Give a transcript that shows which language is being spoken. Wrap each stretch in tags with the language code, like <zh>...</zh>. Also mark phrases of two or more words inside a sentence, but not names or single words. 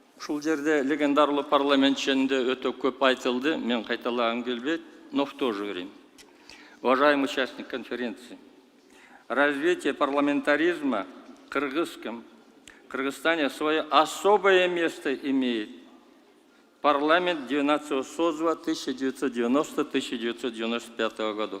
<ky>Ушул жерде легендарлы парламент жөнүндө өтө көп айтылды. Мен кайталагым келбейт,</ky> <ru>но в то же время. Уважаемый участник конференции, развитие парламентаризма в Кыргызстане свое особое место имеет. Парламент 19 созыва 1990-1995 годов.</ru>